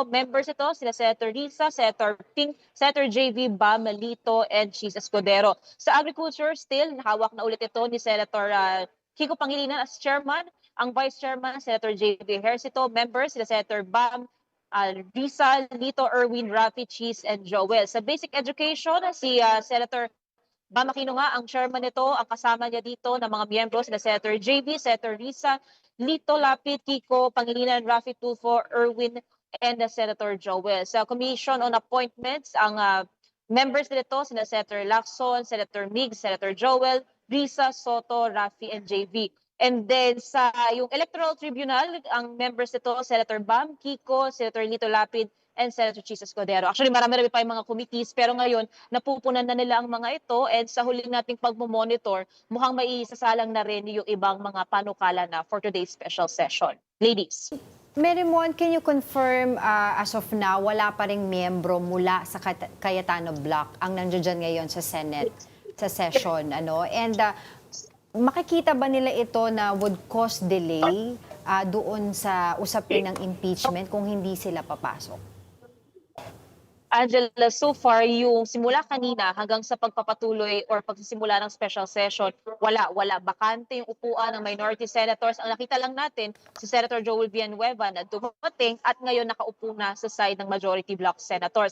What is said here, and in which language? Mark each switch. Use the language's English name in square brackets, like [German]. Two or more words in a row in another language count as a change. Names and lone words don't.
[Filipino] Members ito sila Senator Risa, Senator Ping, Senator J.V. Bam, Lito, and Chis Escudero. Sa Agriculture, still hawak na ulit ito ni Senator Kiko Pangilinan as chairman, ang [English] vice chairman, [Filipino] Senator J.B. Ejercito, members, sila Senator Bam, Rizal, Lito, Erwin, Rafi, Cheese, and Joel. Sa basic education, si Senator Bam Aquino nga ang chairman nito, ang kasama niya dito ng mga miyembro, sila Senator J.B., Senator Risa, Lito Lapid, Kiko Pangilinan, Rafi Tulfo, Erwin, and Senator Joel. Sa Commission on Appointments, ang members nito, sina Senator Lacson, Senator Mig, Senator Joel, Risa, Soto, Rafi, and JV. And then sa yung Electoral Tribunal, ang members nito, Senator Bam, Kiko, Senator Lito Lapid, and Senator Jesus Cordero. Actually, marami-rami pa yung mga committees, pero ngayon, napupunan na nila ang mga ito, and sa huli nating pagmumonitor, mukhang maisasalang na rin yung ibang mga panukala na [English] for today's special session. [Filipino] Ladies. Merimon, [English] can you confirm as of now, [Filipino] wala pa ring miyembro mula sa Cayetano Block ang nandiyan ngayon sa Senate, sa session, ano? And makikita ba nila ito na [English] would cause delay [Filipino] doon sa usapin ng impeachment kung hindi sila papasok? Angela, so far, yung simula kanina hanggang sa pagpapatuloy or pagsisimula ng [English] special session, [Filipino] wala. Bakante yung upuan ng [English] minority senators. [Filipino] Ang nakita lang natin, si Senator Joel Villanueva na dumating at ngayon nakaupo na sa side ng [English] majority block senators.